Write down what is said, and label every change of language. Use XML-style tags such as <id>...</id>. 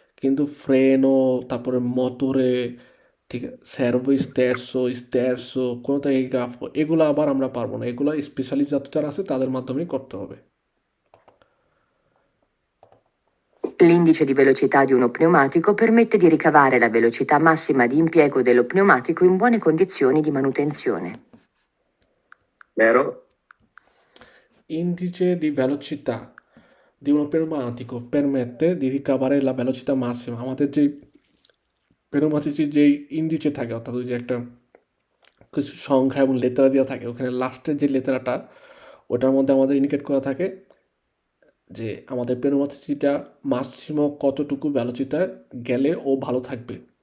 <bn>কিন্তু ফ্রেনও, তারপরে মোটরে, ঠিক আছে, সার্ভো স্টেরসো কোনো টেলিগ্রাফ, এগুলো আবার আমরা পারবো না, এগুলো স্পেশালিস্ট যারা আছে তাদের মাধ্যমেই করতে হবে।</bn> <it>L'indice di velocità di uno pneumatico permette di ricavare la velocità massima di impiego dello pneumatico in buone condizioni di manutenzione. Vero. Indice di velocità di uno pneumatico permette di ricavare la velocità massima।</it> <bn>আমাদের যে পেনোমাটিসির যেই ইন্ডিচে থাকে, অর্থাৎ ওই যে একটা কিছু সংখ্যা এবং লেটারা দেওয়া থাকে, ওখানে লাস্টের যে লেটারাটা, ওটার মধ্যে আমাদের ইন্ডিকেট করা থাকে যে আমাদের পেনোমাটিসিটা ম্যাক্সিমাম কতটুকু ভ্যালোসিটিতে গেলে ও ভালো থাকবে।</bn>